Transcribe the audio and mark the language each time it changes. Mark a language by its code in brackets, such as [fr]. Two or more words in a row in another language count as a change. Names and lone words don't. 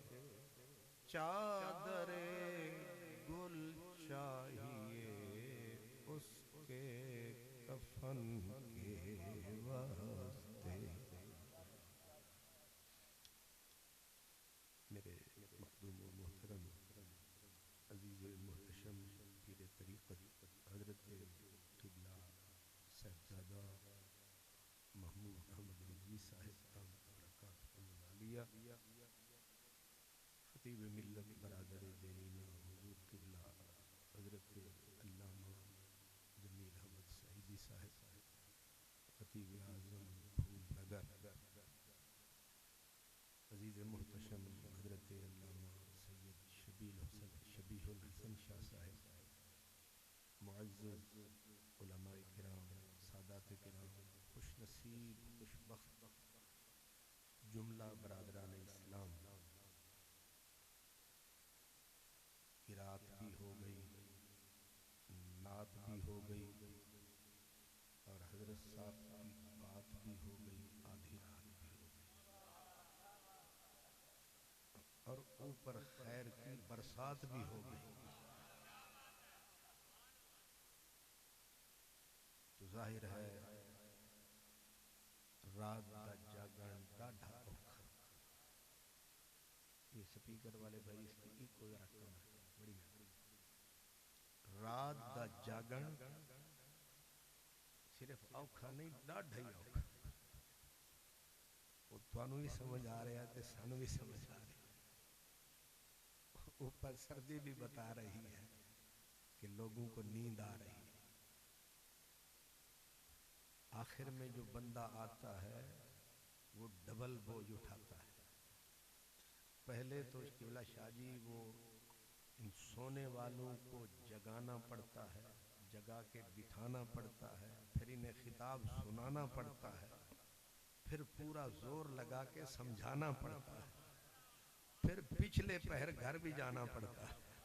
[ur] چادرِ گل چاہیے اس کے کفن کے واسطے. میرے مخدوم و محترم عزیز محتشم پیرِ طریقت حضرت قبلہ صاحبزادہ محمود احمد رضوی صاحب دامت برکاتہم العالیہ, خطیبِ ملت برادرِ دیرینہ حضور قبلہ حضرت علامہ جمیل احمد سعیدی صاحب، خطیبِ اعظم پھول نگر, عزیز محتشم حضرت علامہ سید شبیہ الحسن شاہ صاحب، معزز علمائے کرام، سادات کرام, خوش نصیب خوش بخت جملہ برادرانِ اسلام, قرأت بھی ہو گئی، نعت بھی ہو گئی اور حضرت صاحب کی بات بھی ہو گئی، آدھی رات بھی ہو گئی اور اوپر خیر کی برسات بھی ہو گئی. تو ظاہر ہے [pa] رات دا جاگݨ ڈاڈھا اوکھا. [ur] یہ اسپیکر والے بھائی اس کی ایکو ذرا کم رکھو, [pa] بڑی رات دا جاگݨ صرف اوکھا نہیں ڈاڈھا ہی اوکھا. [ur] وہ تھانوں بھی سمجھ آ رہا ہے [pa] تے سانوں [ur] بھی سمجھ آ رہا ہے. اوپر سردی بھی بتا رہی ہے کہ لوگوں کو نیند آ رہی ہے. آخر میں جو بندہ آتا ہے وہ ڈبل بوجھ اٹھاتا ہے. پہلے تو قبلہ شاہ جی وہ ان سونے والوں کو جگانا پڑتا ہے، جگا کے بٹھانا پڑتا ہے، پھر انہیں خطاب سنانا پڑتا ہے، پھر پورا زور لگا کے سمجھانا پڑتا ہے، پھر پچھلے پہر گھر بھی جانا پڑتا ہے.